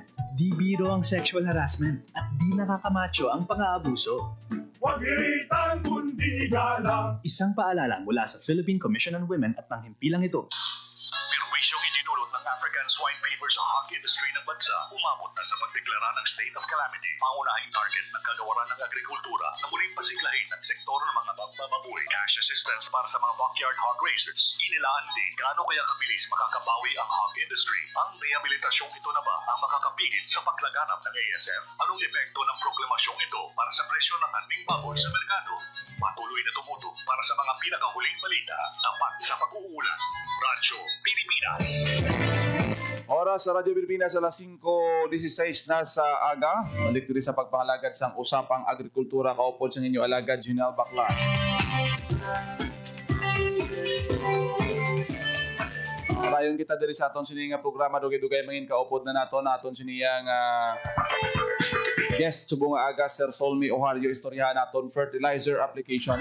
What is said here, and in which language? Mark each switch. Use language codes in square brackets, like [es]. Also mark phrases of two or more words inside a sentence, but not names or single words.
[tl] Di biro ang [en] sexual harassment [tl] at di nakakamacho ang pang-aabuso. Huwag iritan kundi galang. Isang paalala mula sa Philippine Commission on Women at ng himpilang ito. Perwisyong idinulot ng [en] African swine fever [tl] sa [en] hog industry [tl] ng bansa, umabot na sa pagdeklara ng state of calamity. Pangunahing target ng kagawaran ng agrikultura na muling pasiglahin ng sektor ng mga magbababoy. [en] Cash assistance [tl] para sa mga [en] backyard hog raisers. [tl] Inilaan din gaano kaya kabilis makakabawi ang [en] hog industry. [tl] Ang rehabilitasyong ito na ba ang makakapigil sa paglaganap ng ASF? Anong epekto ng proklamasyong ito para sa presyo ng karning baboy sa merkado? Patuloy na tumutok para sa mga pinakahuling balita tapat sa pag-uulan. Radyo Pilipinas. Oras sa Radyo Pilipinas alas 5:16 na sa aga. [hil] Balik diri sa pagpangalagad sang usapang agrikultura kaupod sa inyo alagad Junel Baclar. Dayon kita diri sa aton sini nga programa dugay-dugay mangin kaupod na naton siniya nga guest subong nga aga Sir Solmi Ohario istoryahan naton [en] fertilizer application.